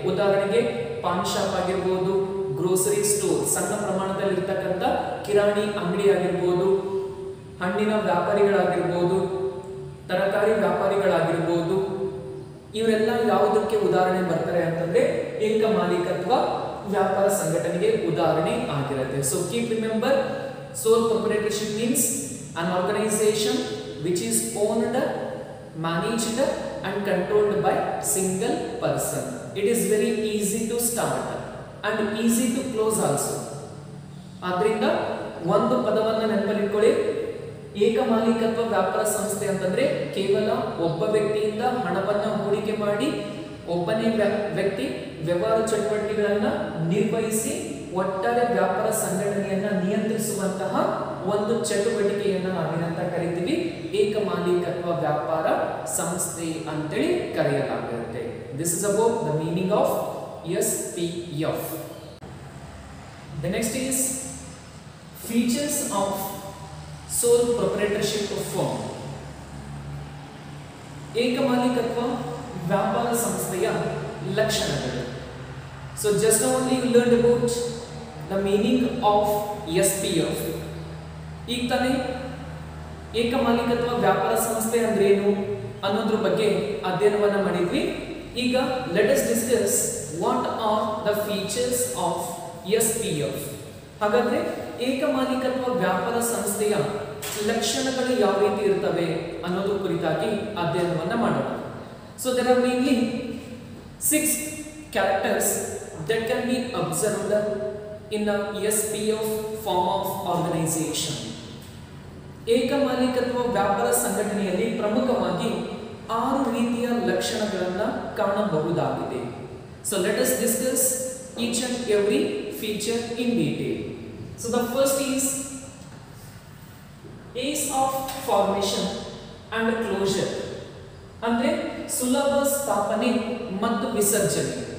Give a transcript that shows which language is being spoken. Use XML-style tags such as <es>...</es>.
<kn>ಉದಾಹರಣೆಗೆ PAN shop ಆಗಿರ್ಬೋದು, grocery store ಸಣ್ಣ ಪ್ರಮಾಣದಲ್ಲಿ ಇರ್ತಕ್ಕಂಥ ಕಿರಾಣಿ ಅಂಗಡಿ ಆಗಿರ್ಬೋದು, ಹಣ್ಣಿನ ವ್ಯಾಪಾರಿಗಳಾಗಿರ್ಬೋದು, ತರಕಾರಿ ವ್ಯಾಪಾರಿಗಳಾಗಿರ್ಬೋದು, ಇವರೆಲ್ಲ ಯಾವುದಕ್ಕೆ ಉದಾಹರಣೆ ಬರ್ತಾರೆ ಅಂತಂದ್ರೆ ಏಕ ಮಾಲೀಕತ್ವ ವ್ಯಾಪಾರ ಸಂಘಟನೆಗೆ ಉದಾಹರಣೆ ಆಗಿರುತ್ತೆ.</kn> <en>So keep remember, sole proprietorship means an organization which is owned, managed and controlled by single person. It is very easy to start and easy to close also.</en> <kn>ಆದ್ರಿಂದ ಒಂದು ಪದವನ್ನು ನೆನಪಲ್ಲಿಟ್ಕೊಳ್ಳಿ, ಏಕ ಮಾಲೀಕತ್ವ ವ್ಯಾಪಾರ ಸಂಸ್ಥೆ ಅಂತಂದ್ರೆ ಕೇವಲ ಒಬ್ಬ ವ್ಯಕ್ತಿಯಿಂದ ಹಣವನ್ನು ಹೂಡಿಕೆ ಮಾಡಿ ಒಬ್ಬನೇ ವ್ಯಕ್ತಿ ವ್ಯವಹಾರ ಚಟುವಟಿಕೆಗಳನ್ನು ನಿರ್ವಹಿಸಿ ಒಟ್ಟಾರೆ ವ್ಯಾಪಾರ ಸಂಘಟನೆಯನ್ನ ನಿಯಂತ್ರಿಸುವಂತಹ ಒಂದು ಚಟುವಟಿಕೆಯನ್ನ ನಾವೇನಂತ ಕರಿತೀವಿ, ಏಕ ಮಾಲೀಕತ್ವ ವ್ಯಾಪಾರ ಸಂಸ್ಥೆ ಅಂತೇಳಿ ಕರೆಯಲಾಗುತ್ತೆ.</kn> <en>This is about the meaning of SPF. The next is features of sole proprietorship firm.</en> <kn>ಏಕ ಮಾಲೀಕತ್ವ ವ್ಯಾಪಾರ ಸಂಸ್ಥೆಯ ಲಕ್ಷಣಗಳು.</kn> <en>So just now only you learned about the meaning of SPF.</en> <kn>ಈಗ ತಾನೇ ಏಕ ಮಾಲೀಕತ್ವ ವ್ಯಾಪಾರ ಸಂಸ್ಥೆ ಅಂದ್ರೆ ಏನು ಅನ್ನೋದ್ರ ಬಗ್ಗೆ ಅಧ್ಯಯನವನ್ನ ಮಾಡಿದ್ವಿ. ಈಗ</kn> <en>let us discuss what are the features of SPF.</en> <kn>ಹಾಗಾದ್ರೆ ಏಕ ಮಾಲೀಕತ್ವ ವ್ಯಾಪಾರ ಸಂಸ್ಥೆಯ ಲಕ್ಷಣಗಳು ಯಾವ ರೀತಿ ಇರ್ತವೆ ಅನ್ನೋದು ಕುರಿತಾಗಿ ಅಧ್ಯಯನವನ್ನ ಮಾಡೋಣ.</kn> <en>So there are mainly 6 characters that can be observed in a SPF form of organization.</en> <kn>ಏಕಮಾಲಿಕತ್ವ ವ್ಯಾಪಾರ ಸಂಘಟನೆಯಲ್ಲಿ ಪ್ರಮುಖವಾಗಿ 6 ರೀತಿಯ ಲಕ್ಷಣಗಳನ್ನು ಕಾಣಬಹುದಾಗಿದೆ.</kn> <en>So let us discuss each and every feature in detail. So the first is ease of formation and closure.</en> <kn>ಅಂದ್ರೆ ಸುಲಭ ಸ್ಥಾಪನೆ ಮತ್ತು ವಿಸರ್ಜನೆ.</kn>